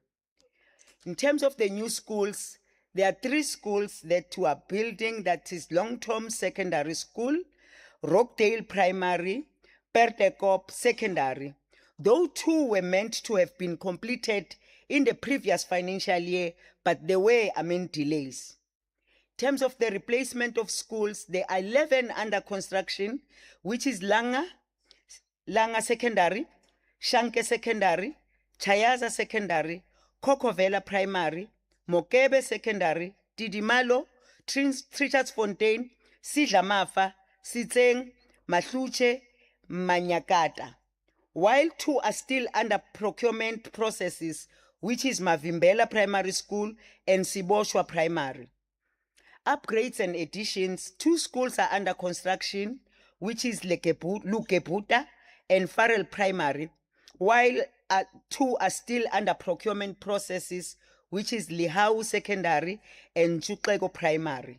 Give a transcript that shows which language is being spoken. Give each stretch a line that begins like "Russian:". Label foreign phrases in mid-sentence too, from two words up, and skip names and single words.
English: In terms of the new schools, there are 3 schools that we are building, that is Long-Term Secondary School, Rockdale Primary, Pertekop Secondary. Though 2 were meant to have been completed in the previous financial year, but there were delays. In terms of the replacement of schools, there are 11 under construction, which is Langa Secondary, Shanke Secondary, Chayaza Secondary, Kokovela Primary, Mokebe Secondary, Didimalo, Trichardsfontein, Sidlamafa, Sitseng, Mahluche, Manyakata. While 2 are still under procurement processes, which is Mavimbela Primary School and Siboshwa Primary. Upgrades and additions, 2 schools are under construction, which is Lukebuta and Farrell Primary, while 2 are still under procurement processes, which is Lihau Secondary and Chuklego Primary.